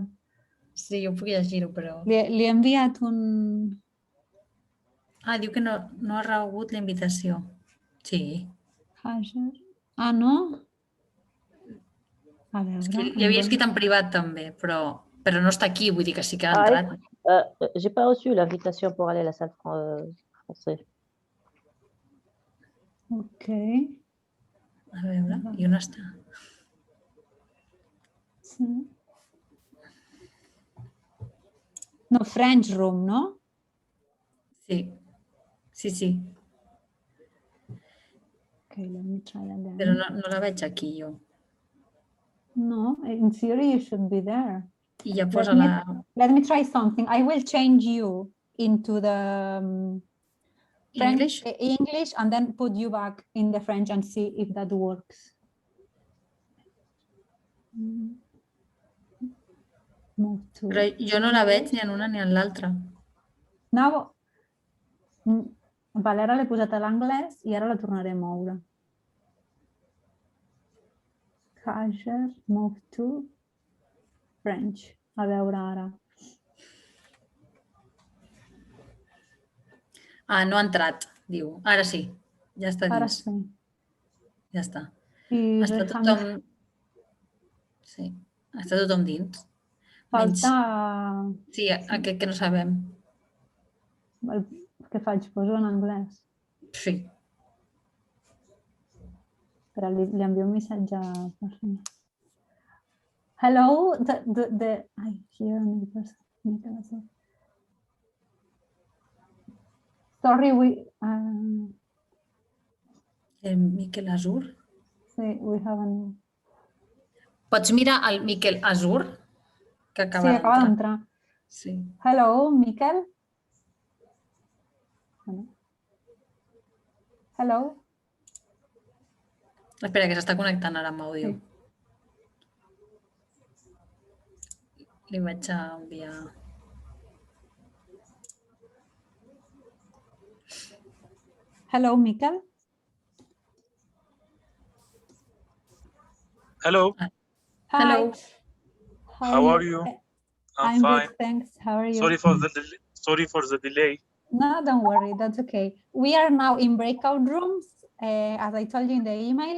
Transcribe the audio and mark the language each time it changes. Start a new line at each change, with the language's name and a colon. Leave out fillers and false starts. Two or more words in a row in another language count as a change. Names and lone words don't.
Catalan: Sí, jo puc llegir-ho, però... Li he enviat un... Ah, diu que no ha rebut la invitació. Sí. Hajar. Ah, no? A veure... És que li havia escrit en privat també, però no està aquí, vull dir que sí que ha entrat.
French: J'ai pas reçu l'invitation pour aller à la salle française.
Catalan: Ok. A veure, i on està? Sí. No, French Room, no? Sí. Sí.
English: Okay, let me try again.
Catalan: Però no la veig aquí, jo.
English: No, in theory you should be there.
Catalan: I ja posa la...
English: Let me try something. I will change you into the English? English and then put you back in the French and see if that works. Move to...
Catalan: Però jo no la veig ni en una ni en l'altra. Now, vale, ara l'he posat a l'anglès i ara la tornaré a moure.
English: Hajar, move to French.
Catalan: A veure ara. Ah, no ha entrat, diu. Ara sí, ja està Ara dins. sí. Ja està. I Està tothom... Sí, està tothom dins. falta... Sí, aquest que no sabem. Què faig? Poso en anglès. Sí. Però li envio un missatge personal.
English: Hello, Ai, here, sorry, Miquel Azur. sí, we haven't...
Catalan: Pots mirar el Miquel Azur, que acaba Sí, acaba d'entrar. d'entrar. Sí.
English: Hello, Miquel. Hello.
Catalan: Espera, que s'està connectant ara amb àudio. Sí. Li vaig enviar...
English: Hello, Miquel. Hello. Hi. Hello. How are you? I'm fine. Good, thanks. How are you? Sorry for the delay. No, don't worry. That's okay. We are now in breakout rooms, as I told you in the email.